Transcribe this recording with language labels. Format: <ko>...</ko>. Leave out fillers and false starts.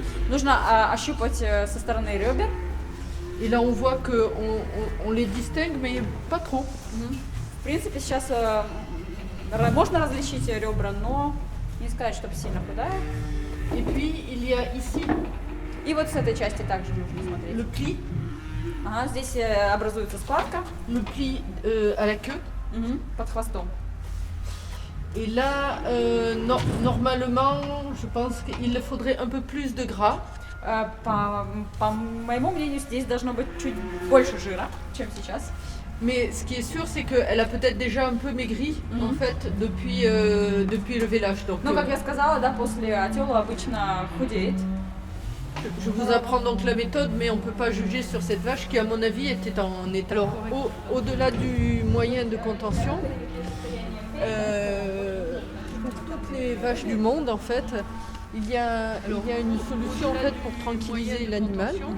<ru>Нужно ощупать со стороны ребер.</ru> <fr>Et là, on voit qu'on les distingue, mais pas trop.</fr> <ru>В принципе, сейчас можно различить ребра, но не сказать, чтобы сильно худая.</ru> <fr>Et puis, il y a ici</fr> <ru>И вот с этой части также нужно смотреть.</ru> <fr>le pli,</fr> <ru>Ага, здесь образуется складка</ru> <fr>le pli à la queue.</fr> <ru>под хвостом.</ru> <fr>Et là, normalement, je pense qu'il faudrait un peu plus de gras.</fr> <ru>По моему мнению, здесь должно быть чуть больше жира, чем сейчас.</ru> <fr>Mais ce qui est sûr, c'est qu'elle a peut-être déjà un peu maigri en fait depuis le vélage. Donc,</fr> <ru>Но, как я сказала, да, после отела обычно худеет.</ru> <fr>je vous apprends donc la méthode, mais on ne peut pas juger sur cette vache qui, à mon avis, était en état. Alors, au-delà du moyen de contention, pour toutes les vaches du monde, en fait, il y a une solution en fait, pour tranquilliser l'animal.</fr>